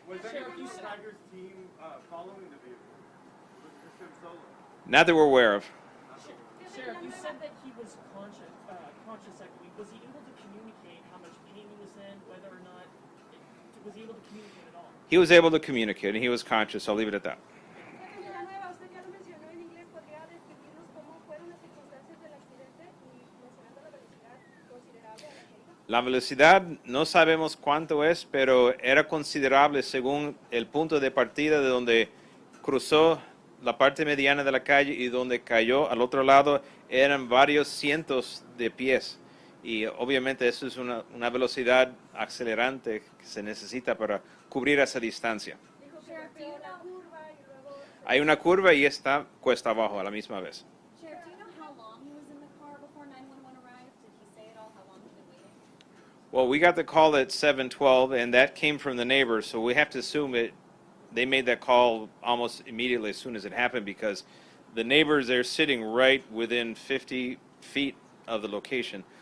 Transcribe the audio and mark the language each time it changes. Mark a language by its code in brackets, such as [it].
[en] Was any of Tiger's team following the vehicle? Was this him solo? Not that we're aware of. Sheriff, you said that he was conscious, I believe. Was he able to communicate how much pain he was in, whether or not, was he able to communicate at all? He was able to communicate, and he was conscious. I'll leave it at that. [es] Jefe Villanueva, usted ya lo mencionó en inglés, ¿podría describirnos cómo fueron las circunstancias del accidente y mencionando la velocidad considerable a la que iba? La velocidad no sabemos cuánto es, pero era considerable según el punto de partida de donde cruzó la parte mediana de la calle y donde cayó al otro lado eran varios cientos de pies. Y obviamente eso es una velocidad acelerante que se necesita para cubrir esa distancia. Dijo que fue una curva y luego... Hay una curva y está cuesta abajo a la misma vez. [en] Sheriff, do you know how long he was in the car before 911 arrived? Did he say at all how long he'd been waiting? Well, we got the call at 7:12, and that came from the neighbors, so we have to assume they made that call almost immediately as soon as it happened, because the neighbors, they're sitting right within 50 feet of the location.